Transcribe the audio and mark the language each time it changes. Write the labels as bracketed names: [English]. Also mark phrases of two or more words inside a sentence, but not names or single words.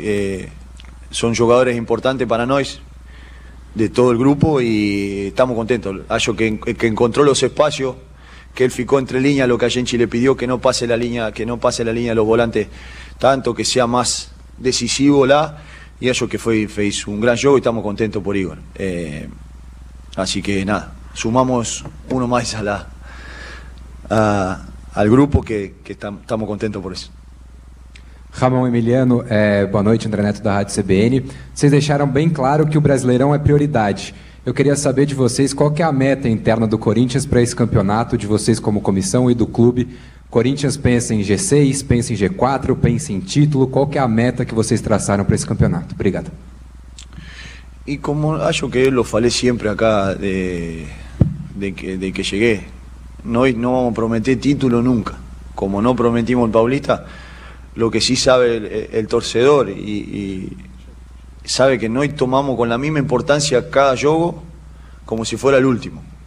[Spanish] Son jugadores importantes para nosotros, de todo el grupo, y estamos contentos. Acho que encontró los espacios, que él ficó entre líneas, lo que [Portuguese] a gente [Spanish] le pidió, que no pase la línea de los volantes tanto, que sea más decisivo y acho que fez un gran juego y estamos contentos por Igor. Así que nada, sumamos uno más al grupo que estamos contentos por isso. [Portuguese] Ramon Emiliano, boa noite, André Neto da Rádio CBN. Vocês deixaram bem claro que o Brasileirão é prioridade. Eu queria saber de vocês qual que é a meta interna do Corinthians para esse campeonato, de vocês como comissão e do clube. Corinthians pensa em G6, pensa em G4, pensa em título. Qual que é a meta que vocês traçaram para esse campeonato? Obrigado. [Spanish] Y como acho que lo falé siempre acá de que llegué, no vamos a prometer título nunca. Como no prometimos el Paulista, lo que sí sabe el torcedor y sabe que no tomamos con la misma importancia cada juego como si fuera el último.